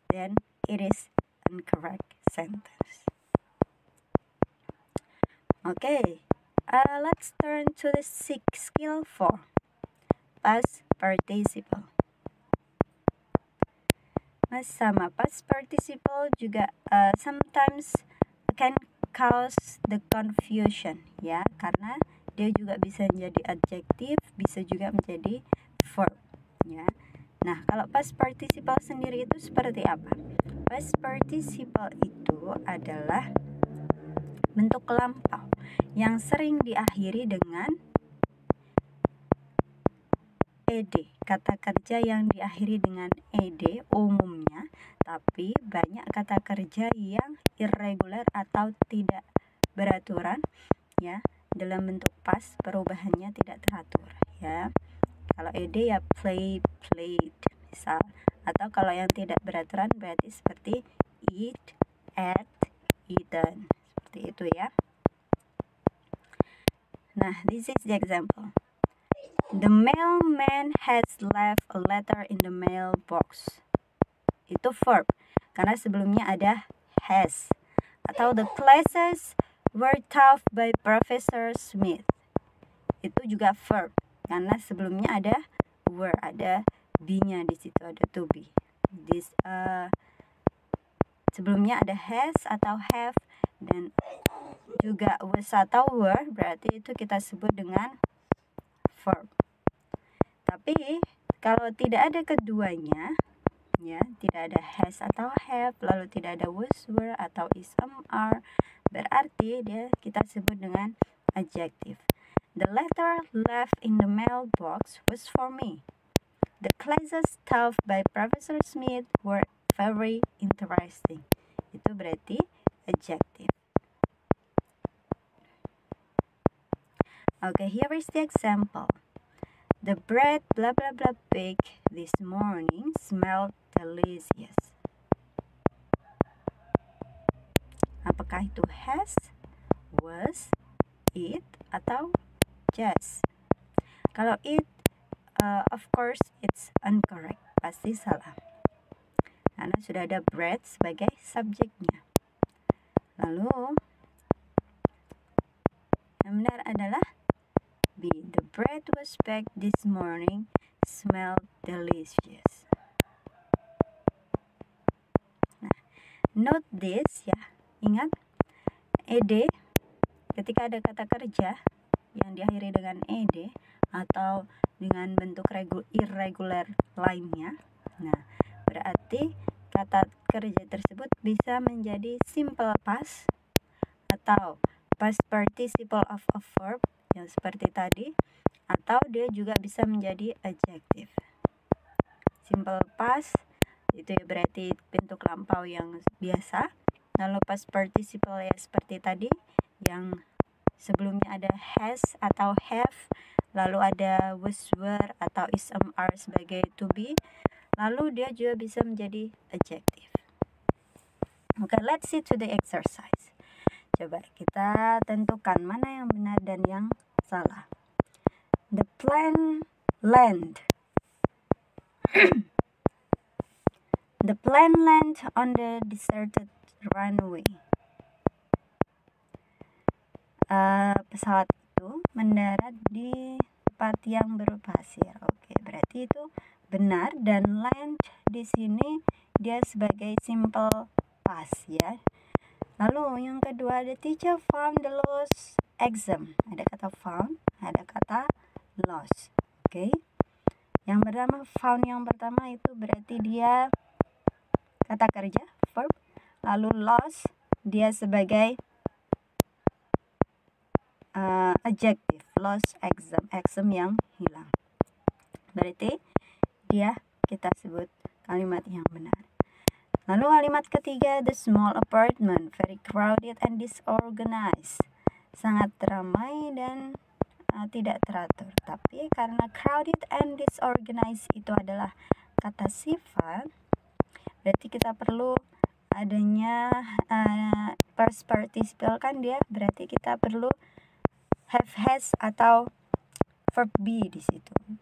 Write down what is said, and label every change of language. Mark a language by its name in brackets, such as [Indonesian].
[English] Then it is incorrect sentence. Okay, let's turn to the skill 4. Past participle. [Indonesian] Sama past participle juga [English] sometimes can cause the confusion, [Indonesian] ya, karena dia juga bisa menjadi adjective, bisa juga menjadi verb, ya. Nah, kalau past participle sendiri itu seperti apa? Past participle itu adalah bentuk lampau yang sering diakhiri dengan ed, kata kerja yang diakhiri dengan ed umumnya, tapi banyak kata kerja yang irregular atau tidak beraturan, ya, dalam bentuk past, perubahannya tidak teratur, ya. Kalau ed ya play, played, misal, atau kalau yang tidak beraturan berarti seperti eat, ate, eaten, seperti itu, ya. [English] Nah, this is the example. The mailman has left a letter in the mailbox. [Indonesian] Itu verb, karena sebelumnya ada has. [English] Atau the classes were taught by Professor Smith. [Indonesian] Itu juga verb, karena sebelumnya ada were, ada be-nya di situ, ada to be. This sebelumnya ada has atau have, dan juga was atau were, berarti itu kita sebut dengan verb. Tapi kalau tidak ada keduanya, ya, tidak ada has atau have, lalu tidak ada was, were atau is, are, berarti dia kita sebut dengan adjective. [English] The letter left in the mailbox was for me. The classes taught by Professor Smith were very interesting. [Indonesian] Itu berarti adjective. [English] Okay, here is the example. The bread blah blah blah baked this morning smelled delicious. [Indonesian] Apakah itu has, was, it, atau just? Kalau it, [English] of course it's incorrect, [Indonesian] pasti salah, karena sudah ada bread sebagai subjeknya. Lalu yang benar adalah B. [English] The bread was baked this morning, smelled delicious. Nah, note this, ya. [Indonesian] Ingat, ed ketika ada kata kerja yang diakhiri dengan ed atau dengan bentuk irregular lainnya, nah, berarti kata kerja tersebut bisa menjadi simple past atau past participle of a verb yang seperti tadi, atau dia juga bisa menjadi adjective. simple past itu ya berarti bentuk lampau yang biasa. Lalu past participle ya seperti tadi yang sebelumnya ada has atau have, lalu ada was, were atau is, am, are sebagai to be, lalu dia juga bisa menjadi adjective. [English] Oke, let's see to the exercise. [Indonesian] Coba kita tentukan mana yang benar dan yang salah. [English] The plane land. The plane land on the deserted runway. [Indonesian] Pesawat itu mendarat di tempat yang berpasir. Oke, berarti itu benar, dan land di sini dia sebagai simple past ya. Lalu yang kedua, [English] the teacher found the lost exam. [Indonesian] Ada kata found, ada kata lost. Oke. Yang pertama found, yang pertama itu berarti dia kata kerja, verb. Lalu lost dia sebagai adjective, lost exam, exam yang hilang. Berarti dia kita sebut kalimat yang benar. Lalu kalimat ketiga, [English] the small apartment, very crowded and disorganized. [Indonesian] Sangat ramai dan tidak teratur. Tapi karena crowded and disorganized itu adalah kata sifat, berarti kita perlu adanya past participle kan dia, berarti kita perlu have, has atau verb be di situ.